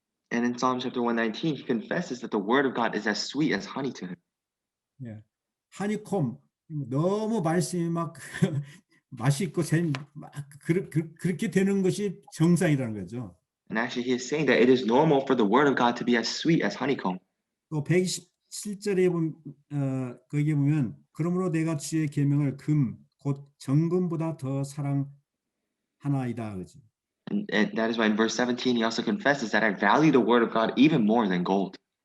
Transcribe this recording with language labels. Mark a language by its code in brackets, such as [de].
[en] And in Psalm chapter 119, he confesses that the word of God is as sweet as honey to him. Yeah. [ko] 하니콤 너무 말씀이 막 맛있고 막 그렇게 되는 것이 정상이라는 거죠. [en] And actually, he is saying that it is normal for the word of God to be as sweet as honeycomb. [ko] 또 7절에 거기에 보면 그러므로 내가 주의 계명을 금 곧 정금보다 더 사랑하나이다 그죠. [en] And that is why in verse 17 he also confesses that I value the word of God even more than gold.